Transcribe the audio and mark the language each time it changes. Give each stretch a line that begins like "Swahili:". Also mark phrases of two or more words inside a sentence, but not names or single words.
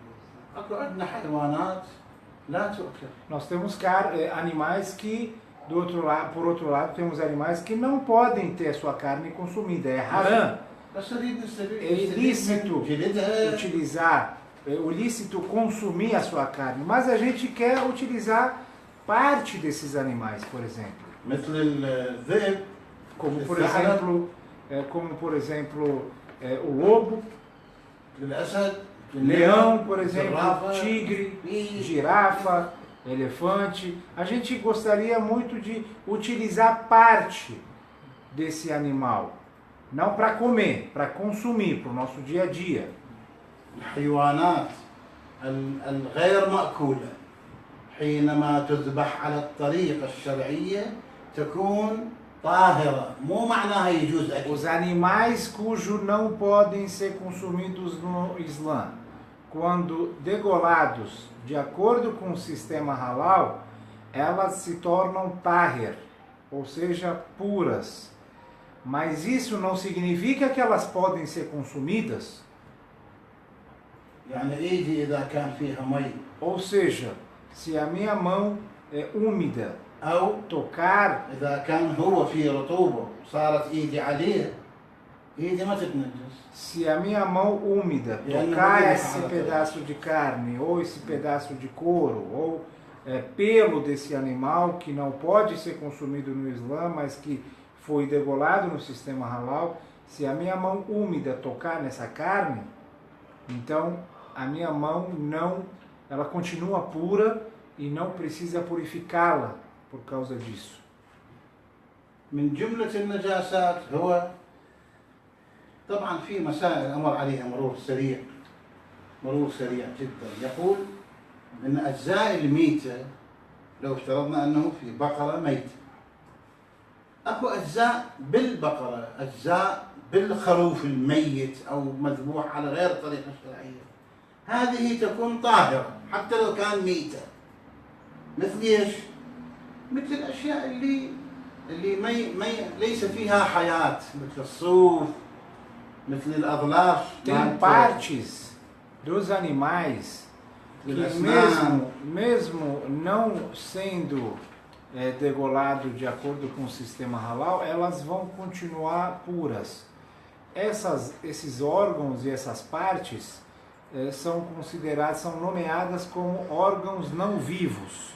Portuguese: Nós temos animais que, por outro lado, temos animais que não podem ter sua carne consumida, é haram. É ilícito utilizar, é ilícito consumir a sua carne, mas a gente quer utilizar parte desses animais, por exemplo.
Arabic: مثل الذئب
Portuguese: como por
Arabic: الثعلب
Portuguese: exemplo, o lobo,
Arabic: الأسد
Portuguese: leão, por exemplo,
Arabic: الزرافة
Portuguese: tigre,
Arabic: فيل.
Portuguese: girafa, elefante. A gente gostaria muito de utilizar parte desse animal, não para comer, para consumir, para o nosso dia a dia.
Arabic: الحيوانات الغير مأكولة حينما تذبح على الطريقة الشرعية تكون طاهرة مو معناها يجوز أكل.
Portuguese: Os animais cujos não podem ser consumidos no Islã, quando degolados de acordo com o sistema halal, elas se tornam tahir, ou seja, puras. Mas isso não significa que elas podem ser consumidas.
Arabic: يعني إيدي إذا كان فيها مي
Portuguese: Ou seja, se a minha mão é úmida,
Arabic: أو
Portuguese: tocar,
Arabic: إذا كان هو في رطوبة صارت إيدي عليه إيدي ما تتنجس.
Portuguese: se a minha mão úmida tocar esse pedaço de carne, ou esse pedaço de couro, ou pelo desse animal que não pode ser consumido no Islã, mas que foi degolado no sistema halal, se a minha mão úmida tocar nessa carne, então a minha mão não, ela continua pura e não precisa purificá-la por causa disso.
Arabic: من جملة النجاسات هو طبعا في مسائل أمر عليها مرور سريع جدا. يقول أن أجزاء الميتة لو افترضنا أنه في بقرة ميتة أكو أجزاء بالبقرة أجزاء بالخروف الميت أو مذبوح على غير الطريقة الشرعية هذه تكون طاهرة حتى لو كان ميتة. مثل ايش؟ مثل الأشياء اللي ليس فيها حياة مثل الصوف مثل الأظلاف.
Portuguese: Tem partes dos animais que mesmo não sendo degolado de acordo com o sistema halal, elas vão continuar puras. Esses órgãos e essas partes são consideradas, são nomeadas como órgãos não vivos.